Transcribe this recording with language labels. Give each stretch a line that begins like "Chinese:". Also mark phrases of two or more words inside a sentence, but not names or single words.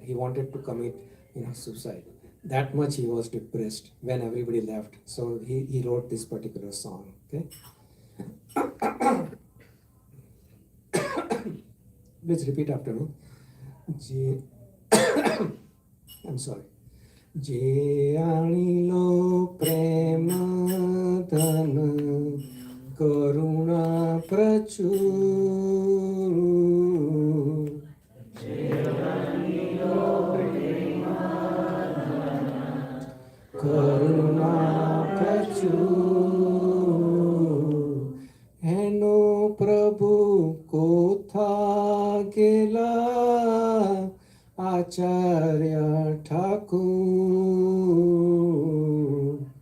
English: He wanted to commit suicide. That much he was depressed when everybody left. So he wrote this particular song. Okay. Please repeat after me. I'm sorry.
Bangla: যে আনিল প্রেম ধন করুণা প্রচুর. যে আনিল প্রেম ধন করুণা প্রচুর. হেন প্রভু কোথা গেলা আচার্য ঠাকুর.